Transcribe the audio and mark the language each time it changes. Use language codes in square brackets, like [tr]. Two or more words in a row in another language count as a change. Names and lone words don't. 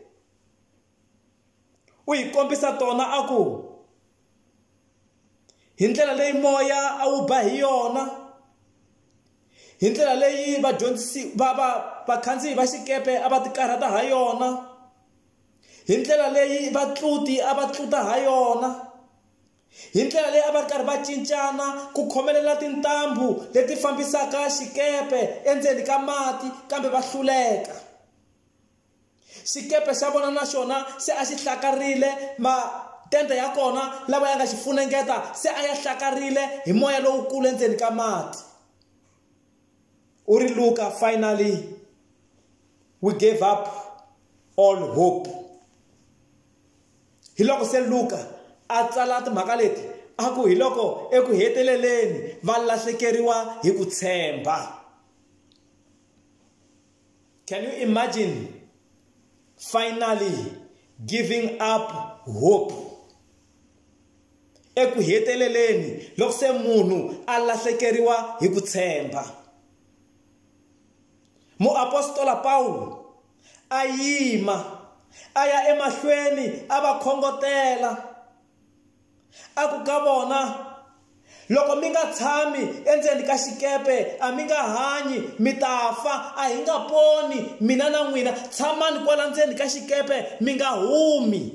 [ts] u hi kombisa tona a ku hi ndlela leyi moya a wu ba hi yona, hi ndlela leyi vakhandziyi va xikepe a va ti karhata ha yona, hi ndlela leyi vatluti a va tluta ha yona, hi ndlela leyi a va ri karhi va cincana ku khomelela tintambu leti fambisaka xikepe endzeni ka mati, kambe va hluleka. Xikepe xa vona na xona se a xi hlakarile, matende ya kona lava ya nga xi funengeta se a ya hlakarile hi moya lowukulu endzeni ka mati. U ri Luka, [en] finally we gave up all hope. [ts] Hi loko se Luka a tsala timhaka leti a ku hi loko eku heteleleni va lahlekeriwa hi ku tshemba. [en] Can you imagine finally giving up hope? [ts] Eku heteleleni loko se munhu a lahlekeriwa hi ku tshemba. muapostola Paulo a yima a ya emahlweni a va khongotela a ku ka vona, loko mi nga tshami endzeni ka xikepe a mi nga hanyi, mi ta fa, a hi nga poni mina na n'wina, tshamani kwala ndzeni ka xikepe mi nga humi.